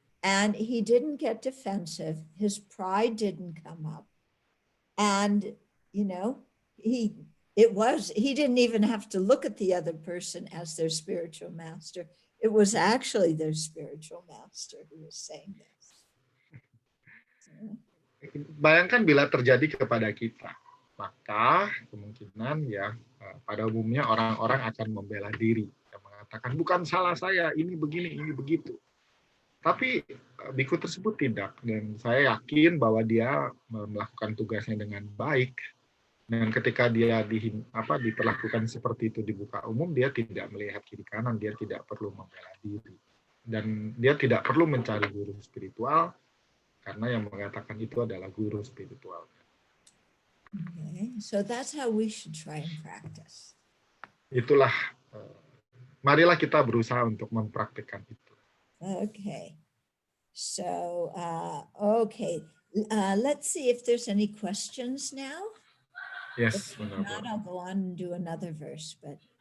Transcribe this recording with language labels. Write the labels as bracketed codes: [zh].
[en] And he didn't get defensive. His pride didn't come up. And, you know, he didn't even have to look at the other person as their spiritual master. It was actually their spiritual master who was saying this. [id] Bayangkan bila terjadi kepada kita, maka kemungkinan ya pada umumnya orang-orang akan membela diri dan mengatakan bukan salah saya, ini begini, ini begitu. Tapi biku tersebut tidak, dan saya yakin bahwa dia melakukan tugasnya dengan baik. Dan ketika dia diperlakukan seperti itu di muka umum, dia tidak melihat kiri kanan, dia tidak perlu membela diri. Dan dia tidak perlu mencari guru spiritual, karena yang mengatakan itu adalah guru spiritual. [en] Okay, so that's how we should try and practice. [id] Itulah, marilah kita berusaha untuk mempraktikkan itu. [en] Okay, So, okay, let's see if there's any questions now. Yes, If not, I'll go on and do another verse, but.